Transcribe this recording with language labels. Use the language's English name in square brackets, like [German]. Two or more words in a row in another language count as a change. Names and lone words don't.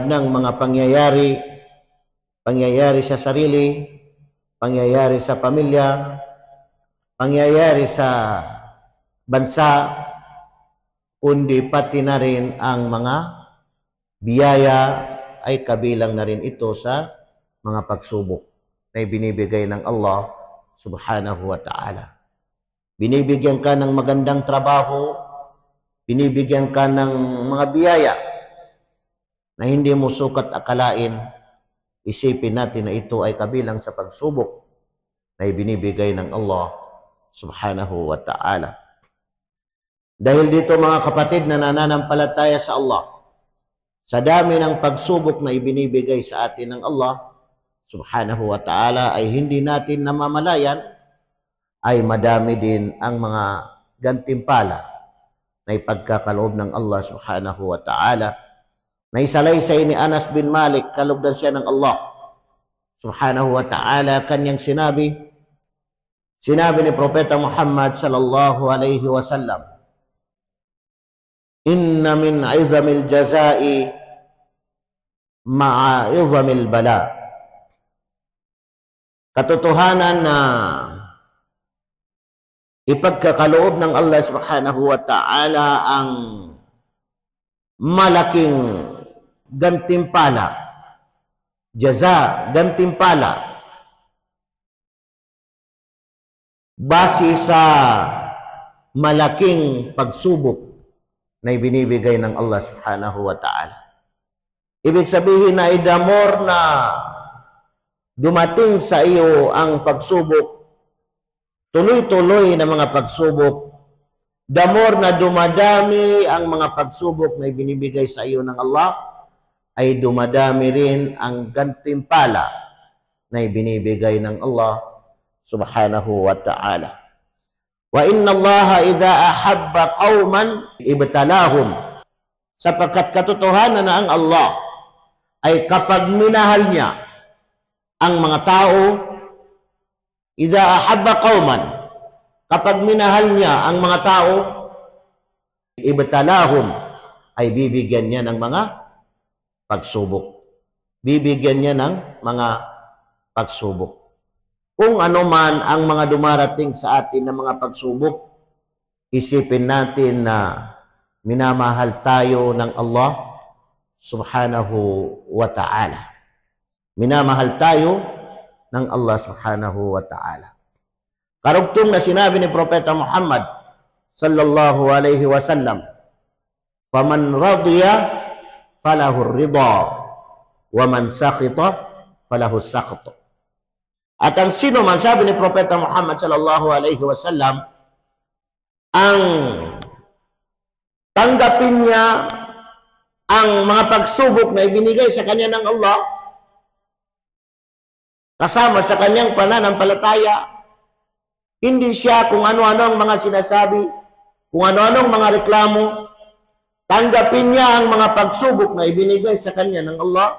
[Filipino] ng mga pangyayari sa sarili, pangyayari sa pamilya, pangyayari sa bansa, kundi pati na rin ang mga biyaya ay kabilang na rin ito sa mga pagsubok na ibinibigay ng Allah [Arabic] سبحانه وتعالى. [Filipino] Binibigyan ka ng magandang trabaho, binibigyan ka ng mga biyaya na hindi mo sukat akalain, isipin natin na ito ay kabilang sa pagsubok na ibinibigay ng Allah [Arabic] سبحانه وتعالى. [Filipino] Dahil dito mga kapatid na nananampalataya sa Allah, sa dami ng pagsubok na ibinibigay sa atin ng Allah [Arabic] سبحانه وتعالى [Filipino] ay hindi natin namamalayan ay madami din ang mga gantimpala na ipagkakaloob ng Allah [Arabic] سبحانه وتعالى. [Filipino] Na isalaysay ni Anas bin Malik, kalugdan siya ng Allah [Arabic] سبحانه وتعالى, [Filipino] kanyang sinabi ni Propeta Muhammad [Arabic] صلى الله عليه وسلم, "إن من عظم الجزاء مع عظم البلاء." [Filipino] Katotohanan na ipagkakaloob ng Allah [Arabic] سبحانه وتعالى [Filipino] ang malaking gantimpala, jaza, gantimpala, base sa malaking pagsubok na ibinibigay ng Allah [Arabic] سبحانه وتعالى. [Filipino] Ibig sabihin na idamor na dumating sa iyo ang pagsubok, tuloy-tuloy na mga pagsubok, [English] the more [Filipino] na dumadami ang mga pagsubok na ibinibigay sa iyo ng Allah, ay dumadami rin ang gantimpala na ibinibigay ng Allah [Arabic] سبحانه وتعالى. وإن الله إذا أحب قوما ابتلاهم. [Filipino] Sapagkat katotohanan na ang Allah ay kapag minahal niya ang mga tao, [Arabic] إذا أحب قوما, [Filipino] kapag minahal niya ang mga tao, ibtalahum, ay bibigyan niya ng mga pagsubok. Bibigyan niya ng mga pagsubok. Kung ano man ang mga dumarating sa atin na mga pagsubok, isipin natin na minamahal tayo ng Allah [Arabic] سبحانه وتعالى. [Filipino] Minamahal tayo ng Allah [Arabic] سبحانه وتعالى. [Filipino] Karugtong na sinabi ni Propeta Muhammad [Arabic] صلى الله عليه وسلم, "فمن رضي فله الرضا ومن سخط فله السخط." [Filipino] At ang sino man, sabi ni Propeta Muhammad [Arabic] صلى الله عليه وسلم, [Filipino] ang tanggapin niya ang mga pagsubok na ibinigay sa kanya ng Allah, kasama sa kanyang pananampalataya, hindi siya kung ano-ano ang mga sinasabi, kung ano-anong mga reklamo, Tanggapin niya ang mga pagsubok na ibinigay sa kanya ng Allah.